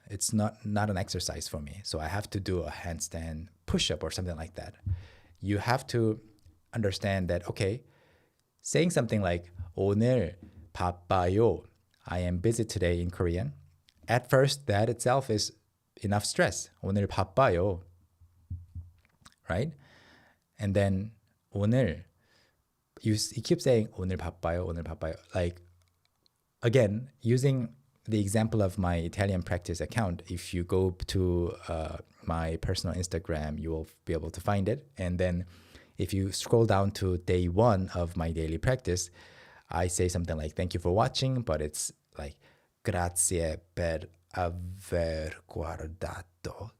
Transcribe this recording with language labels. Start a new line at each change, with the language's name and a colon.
English: It's not an exercise for me. So I have to do a handstand push-up or something like that. You have to understand that, okay, saying something like
Korean: 오늘 바빠요,
English: I am busy today in Korean, at first that itself is enough stress.
Korean: 오늘 바빠요,
English: right? And then 오늘, you keep saying
Korean: 오늘 바빠요, 오늘 바빠요.
English: Like, again, using the example of my Italian practice account, if you go to my personal Instagram, you will be able to find it. And then if you scroll down to day 1 of my daily practice, I say something like, thank you for watching, but it's like,
Italian: grazie per aver guardato.